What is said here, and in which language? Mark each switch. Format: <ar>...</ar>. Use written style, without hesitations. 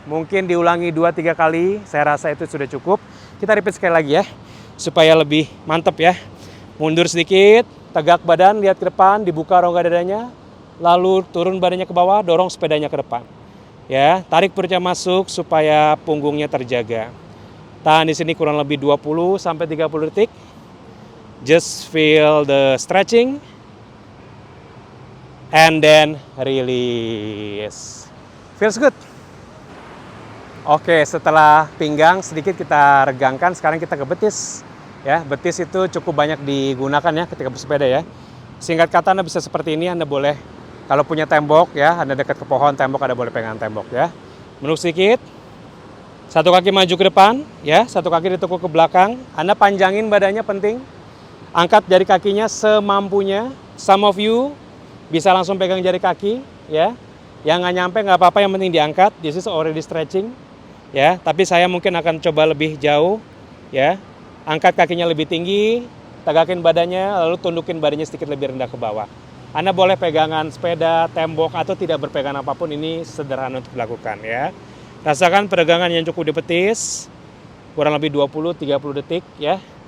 <id>Mungkin diulangi 2-3 kali. Saya rasa itu sudah cukup. Kita repeat sekali lagi ya supaya lebih mantap ya. Mundur sedikit, tegak badan, lihat ke depan, dibuka rongga dadanya. Lalu turun badannya ke bawah, dorong sepedanya ke depan. Ya, tarik perutnya masuk supaya punggungnya terjaga. Tahan di sini kurang lebih 20 sampai 30 detik.</id> <en>Just feel the stretching and then release. Feels good.</en> <id>Oke, setelah pinggang sedikit kita regangkan, sekarang kita ke betis. Ya, betis itu cukup banyak digunakan ya ketika bersepeda ya. Singkat kata Anda bisa seperti ini, Anda boleh kalau punya tembok ya, Anda dekat ke pohon tembok, Anda boleh pegang tembok ya. Menuk sedikit. Satu kaki maju ke depan, ya. Satu kaki ditekuk ke belakang. Anda panjangin badannya penting. Angkat jari kakinya semampunya.</id> <en>Some of you</en> <id>bisa langsung pegang jari kaki, ya. Yang nggak nyampe nggak apa-apa, yang penting diangkat.</id> <en>This is already stretching, ya.</en> <id>Tapi saya mungkin akan coba lebih jauh, ya. Angkat kakinya lebih tinggi, tegakin badannya, lalu tundukin badannya sedikit lebih rendah ke bawah. Anda boleh pegangan sepeda, tembok, atau tidak berpegangan apapun. Ini sederhana untuk dilakukan, ya. Rasakan peregangan yang cukup di betis, kurang lebih 20-30 detik ya.</id>